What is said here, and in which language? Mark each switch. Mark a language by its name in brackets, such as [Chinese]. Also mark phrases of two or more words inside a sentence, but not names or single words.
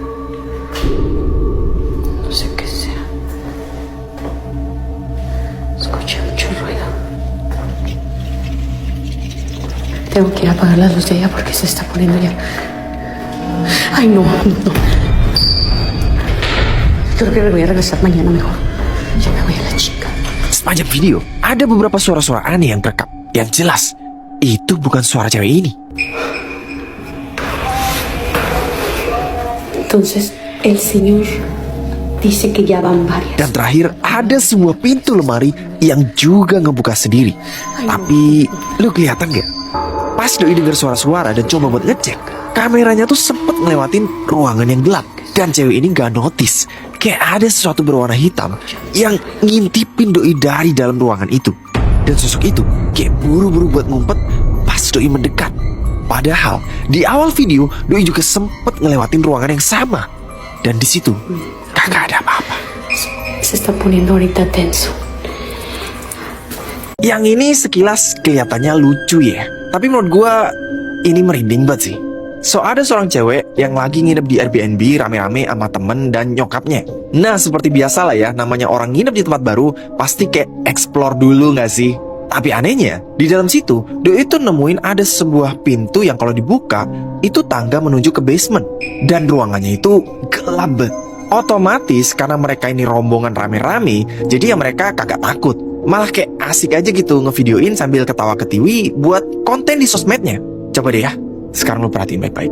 [Spanish] No sé qué sea. Escuché mucho ruido. Tengo que ir a apagar la luz de allá porque se está poniendo ya. Ay, no. Creo que me voy a regresar mañana mejor. Ya me voy a la chica. [Indonesian] Sepanjang video, ada beberapa suara-suara aneh yang terekam. Yang jelas, itu bukan suara cewek ini. [Spanish] Entonces, el señor dice que ya van varias. [Indonesian] Dan terakhir, ada sebuah pintu lemari yang juga ngebuka sendiri. Tapi, lu kelihatan gak? Pas Doi denger suara-suara dan coba buat ngecek, kameranya tuh sempet ngelewatin ruangan yang gelap. Dan cewek ini gak notice kayak ada sesuatu berwarna hitam yang ngintipin Doi dari dalam ruangan itu. Dan sosok itu kayak buru-buru buat ngumpet pas Doi mendekat. Padahal di awal video Doi juga sempet ngelewatin ruangan yang sama. Dan di situ kagak ada apa-apa. [Spanish] Se está poniendo ahorita tenso. [Indonesian] Yang ini sekilas kelihatannya lucu ya, tapi menurut gua ini merinding banget sih. So ada seorang cewek yang lagi nginep di Airbnb rame-rame sama temen dan nyokapnya. Nah seperti biasa lah ya, namanya orang nginep di tempat baru pasti kayak explore dulu gak sih? Tapi anehnya, di dalam situ Doi itu nemuin ada sebuah pintu yang kalau dibuka itu tangga menuju ke basement. Dan ruangannya itu gelap banget. Otomatis karena mereka ini rombongan rame-rame, jadi ya mereka kagak takut. Malah kayak asik aja gitu ngevideoin sambil ketawa ketiwi buat konten di sosmednya. Coba deh ya, sekarang lu perhatiin baik-baik.